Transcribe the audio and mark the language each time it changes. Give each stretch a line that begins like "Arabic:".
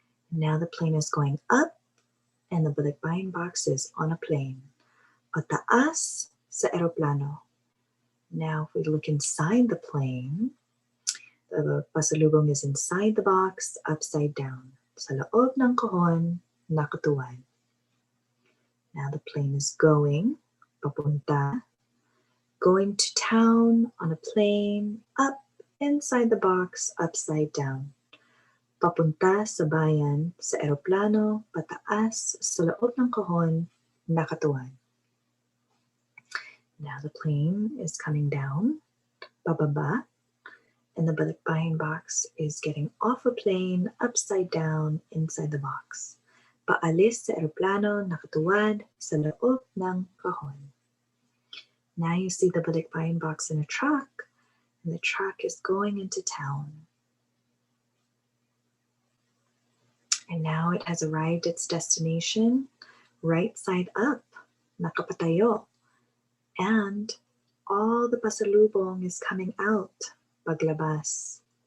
English: Now the plane is going up and the Balikbayan box is on a plane.
Filipino: Pataas sa eroplano.
English: Now if we look inside the plane, the pasalubong is inside the box, upside down.
Filipino: Sa loob ng kahon, nakatuwad.
English: Now the plane is going, papunta, going to town on a plane, up, inside the box, upside down.
Filipino: Papunta sa bayan, sa eroplano, pataas, sa loob ng kahon, nakatuwad.
English: Now the plane is coming down, bababa, and the Balikbayan box is getting off a plane, upside down, inside the box.
Filipino: Paalis sa eroplano, nakatuwad, sa loob ng kahon.
English: Now you see the Balikbayan box in a truck, and the truck is going into town. And now it has arrived at its destination, right side up, nakapatayo. And all the pasalubong is coming out, paglabas.